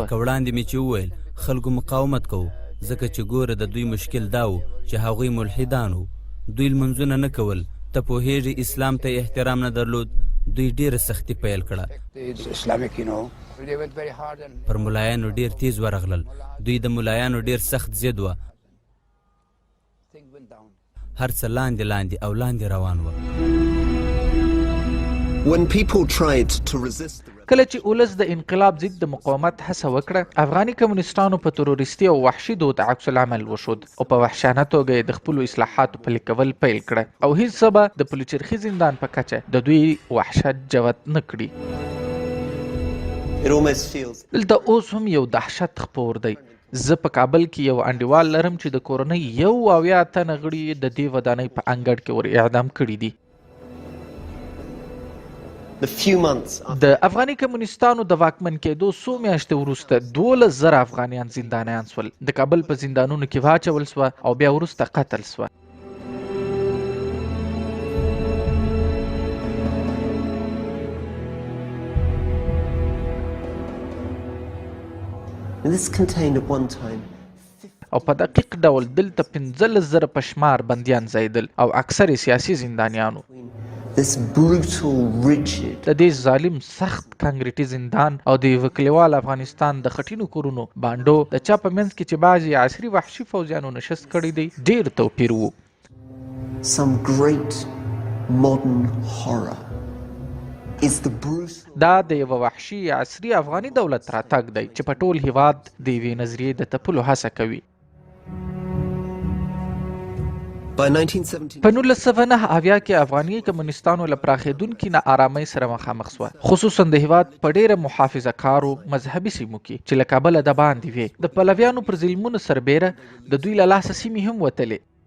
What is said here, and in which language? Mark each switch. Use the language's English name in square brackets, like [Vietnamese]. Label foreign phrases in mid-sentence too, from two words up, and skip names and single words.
[Pashto] لکه وړاندې مې چې وویل خلکو مقاومت کوو ځکه چې ګوره د دوی مشکل دا و چې هغوی ملحدان و دوی لمونځونه نه کول ته پوهېږي اسلام ته احترام نه درلود دوی ډېره سختي پیل کړه پر ملایانو ډېر تیز ورغلل دوی د ملایانو ډېر سخت ضد وه هر څه لاندې لاندې او لاندې روان وه [English] When people tried to resist the [Pashto] کله چې اولس د انقلاب ضد د مقاومت هڅه وکړه افغاني کمونیستانو په تروریستي او وحشي دود عکس العمل وښود او په وحشانه توګه یې د خپلو اصلاحاتو پلي کول پیل کړه او هیڅ څه به د پلچرخي زندان په کچه د دوی وحشت جوت نه کړي [English] It almost feels [Pashto] دلته اوس هم یو دهشت خپور دی زه په کابل کې یو انډیوال لرم چې د کورنۍ 1 تنه غړي د دې ودانۍ په انګړ کې ور اعدام کړي دي [English] the few months after [Pashto] د افغاني کمونیستانو د واکمن کېدو څو میاشتې وروسته 12,000 افغانیان زندانیان سول د کابل په زندانونو کې واچول سوه او بیا وروسته قتل سوه [English] and this contained at one time [Pashto] او په دقیق ډول دلته 15,000 په شمار بندیان ځایدل او اکثر سیاسي زندانیانو [English] this brutal rigid [Pashto] د دې ظالم سخت کانګریټي زندان او د یوه کلیوال افغانستان د خټینو کورونو بانډو د چا په منځ کې چې بعضې عصري وحشي فوجیانو نشست کړی دی ډېر توپیر و [English] some great modern horror is the brutal [Pashto] دا د یوه وحشي عصري افغاني دولت راتګ دی چې په ټول هیواد د یوې نظریې د تپلو هڅه کوي [English] by 1970 [Pashto] په 1909 کې افغاني کمونیستانو له پراخېدونکي نا آرامۍ سره مخامخ سوه خصوصا د هیواد په ډېره محافظه کارو مذهبي سیمو کې چې له کابله د باندې وې د پلویانو پر ظلمونو سربیره د دوی له لاسه سیمې هم وتلې